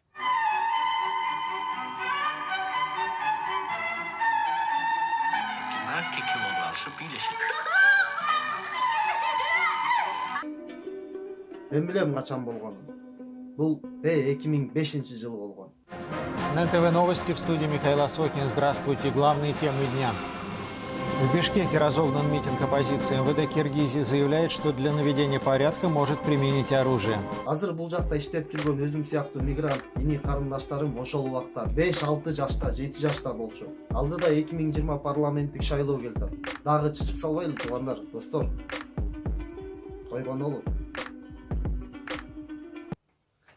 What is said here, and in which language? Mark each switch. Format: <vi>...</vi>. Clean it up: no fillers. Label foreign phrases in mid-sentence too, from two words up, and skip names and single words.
<ky>Мен билем качан болгонун. Бул 2005-жыл болгон.</ky> <ru>На НТВ новости, в студии Михаил Осокин. Здравствуйте. Главные темы дня. В Бишкеке разогнан митинг оппозиции. МВД Киргизии заявляет, что для наведения порядка может применить оружие.</ru> <ky>Азыр бул жакта иштеп жүргөн өзүм сыяктуу мигрант ини карындаштарым ошол убакта 5-6 жашта, 7 жашта болчу. Алдыда 2020 парламенттик шайлоо келди. Дагы чычып салбайлы туугандар, достор. Койгон болуп.</ky>